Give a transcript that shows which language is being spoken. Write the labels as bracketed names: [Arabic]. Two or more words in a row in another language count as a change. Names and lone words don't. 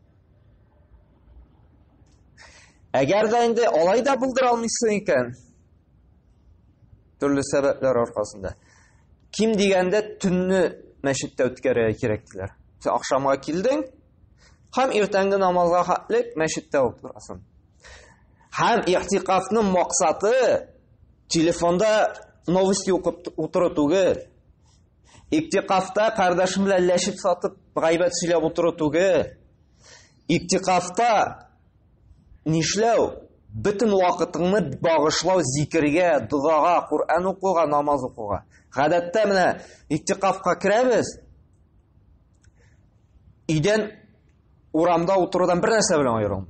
[Uzbek] Agarda endi olayda bildira olmaysan ekan, turli sabablar orqasida, kim deganda tunni masjidda o'tkazishga kerakdilar. Sen oqshomga kelding, ham ertangi namozga xatlik masjidda o'tirasan. Ham ihtiqofning maqsadi telefonda novosti o'qib o'tirib tugil. [Tatar] Иктикафта кардашым белән ләшеп сатып гайбәт сөйләп утыру түгел. Иктикафта нишләү? Бөтен вакытыңны багышлау зикергә, дугага, Кур'ан укуга, намаз укуга. Гадәттә менә иктикафка керәбез. Идән урамда утырудан бер нәрсә белән аерылмый.